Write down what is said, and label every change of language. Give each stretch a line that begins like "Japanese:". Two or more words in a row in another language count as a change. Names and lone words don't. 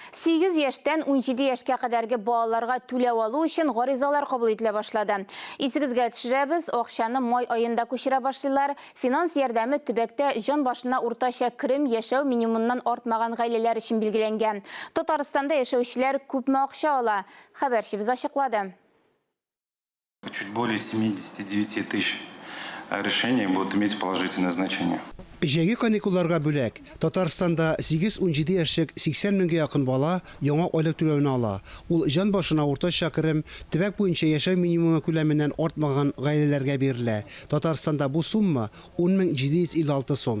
Tatar: 8 яшьтән 17 яшькә кадәрге балаларга түләү алу өчен гаризалар кабул ителә башлады. Исегезгә төшерәбез, акчаны май аенда күчерә башлыйлар. Финанс ярдәме төбәктә җан башына уртача керем яшәү минимумнан артмаган гаиләләр өчен билгеләнгән. Татарстанда яшәүчеләр күпме акча ала? Хәбәрчебез ачыклады.
Russian: Чуть более 79 тысяч решений будут иметь положительное значение.
Tatar: Җәйге каникулларга бүләк, Татарстанда 8-17 яшьлек 80 меңгә якын бала яңа айлык түләвен ала. Ул җан башына уртача керем төбәк буенча яшәү минимумы күләменнән артмаган гаиләләргә бирелә. Татарстанда бу сумма 10,756 сум.